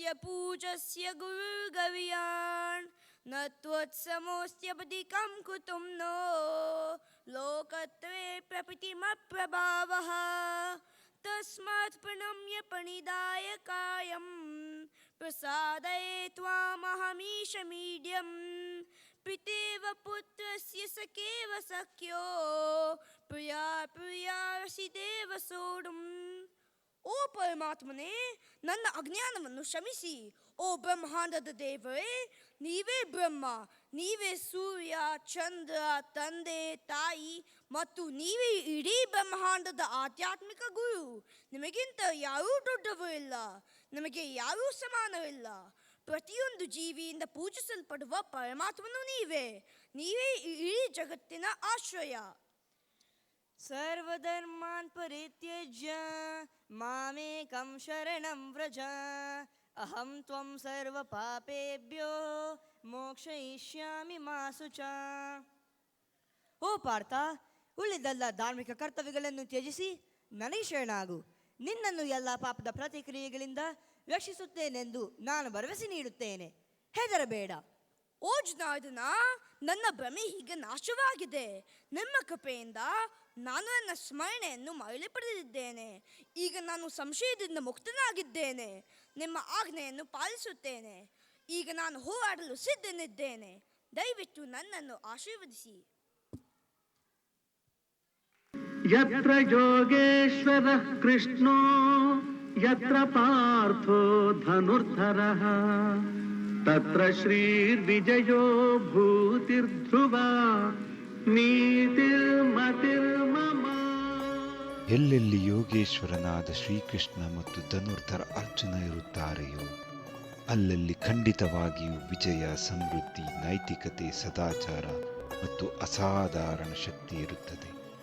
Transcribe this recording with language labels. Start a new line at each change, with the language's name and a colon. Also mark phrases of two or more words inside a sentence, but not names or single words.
Sanskrit: पूजस्य गुरुर्गवीयान् न त्वत्समोऽस्त्यपदिकं कुतुं नो लोकत्वे प्रकृतिमप्रभावः तस्मात् प्रणम्य प्रणिधाय कायं प्रसादये त्वामहमीशमीड्यं पितेव पुत्रस्य सखेव सख्यो प्रिया प्रियासि देव सोढुम्.
Kannada: ಓ ಪರಮಾತ್ಮನೇ, ನನ್ನ ಅಜ್ಞಾನವನ್ನು ಕ್ಷಮಿಸಿ. ಓ ಬ್ರಹ್ಮಾಂಡದ ದೇವರೇ, ನೀವೇ ಬ್ರಹ್ಮ, ನೀವೇ ಸೂರ್ಯ, ಚಂದ್ರ, ತಂದೆ, ತಾಯಿ ಮತ್ತು ನೀವೇ ಇಡೀ ಬ್ರಹ್ಮಾಂಡದ ಆಧ್ಯಾತ್ಮಿಕ ಗುರು. ನಿಮಗಿಂತ ಯಾರೂ ದೊಡ್ಡವರಿಲ್ಲ, ನಮಗೆ ಯಾರೂ ಸಮಾನವಿಲ್ಲ. ಪ್ರತಿಯೊಂದು ಜೀವಿಯಿಂದ ಪೂಜಿಸಲ್ಪಡುವ ಪರಮಾತ್ಮನು ನೀವೇ. ನೀವೇ ಇಡೀ ಜಗತ್ತಿನ ಆಶ್ರಯ.
Sanskrit: ಸರ್ವಧರ್ಮಾನ್ ಪರಿತ್ಯಜ್ಯ ಮಾಮೇಕಂ ಶರಣಂ ವ್ರಜ ಅಹಂ ತ್ವಂ ಸರ್ವ ಪಾಪೇಭ್ಯೋ ಮೋಕ್ಷಯಿಷ್ಯಾಮಿ ಮಾ ಶುಚ.
Kannada: ಓ ಪಾರ್ಥ, ಉಳಿದೆಲ್ಲ ಧಾರ್ಮಿಕ ಕರ್ತವ್ಯಗಳನ್ನು ತ್ಯಜಿಸಿ ನನಗೆ ಶರಣಾಗು. ನಿನ್ನನ್ನು ಎಲ್ಲ ಪಾಪದ ಪ್ರತಿಕ್ರಿಯೆಗಳಿಂದ ರಕ್ಷಿಸುತ್ತೇನೆಂದು ನಾನು ಭರವಸೆ ನೀಡುತ್ತೇನೆ. ಹೆದರಬೇಡ. ಓ ಜನಾರ್ದನ, ನನ್ನ ಭ್ರಮೆ ಹೀಗೆ ನಾಶವಾಗಿದೆ. ನಿಮ್ಮ ಕೃಪೆಯಿಂದ ನಾನು ನನ್ನ ಸ್ಮರಣೆಯನ್ನು ಮರಳಿ ಪಡೆದಿದ್ದೇನೆ. ಈಗ ನಾನು ಸಂಶಯದಿಂದ ಮುಕ್ತನಾಗಿದ್ದೇನೆ. ನಿಮ್ಮ ಆಜ್ಞೆಯನ್ನು ಪಾಲಿಸುತ್ತೇನೆ. ಈಗ ನಾನು ಹೋರಾಡಲು ಸಿದ್ಧನಿದ್ದೇನೆ. ದಯವಿಟ್ಟು ನನ್ನನ್ನು ಆಶೀರ್ವದಿಸಿ.
Sanskrit: ಯತ್ರ ಯೋಗೇಶ್ವರಃ ಕೃಷ್ಣೋ ಯತ್ರ ಪಾರ್ಥೋ ಧನುರ್ಧರಃ ತತ್ರ ಶ್ರೀರ್ವಿಜಯೋ ಭೂತಿರ್ಧ್ರುವ ನೀತಿರ್ಮತಿರ್ಮಮ.
Kannada: ಎಲ್ಲೆಲ್ಲಿ ಯೋಗೇಶ್ವರನಾದ ಶ್ರೀಕೃಷ್ಣ ಮತ್ತು ಧನುರ್ಧರ ಅರ್ಜುನ ಇರುತ್ತಾರೆಯೋ ಅಲ್ಲಲ್ಲಿ ಖಂಡಿತವಾಗಿಯೂ ವಿಜಯ, ಸಮೃದ್ಧಿ, ನೈತಿಕತೆ, ಸದಾಚಾರ ಮತ್ತು ಅಸಾಧಾರಣ ಶಕ್ತಿ ಇರುತ್ತದೆ.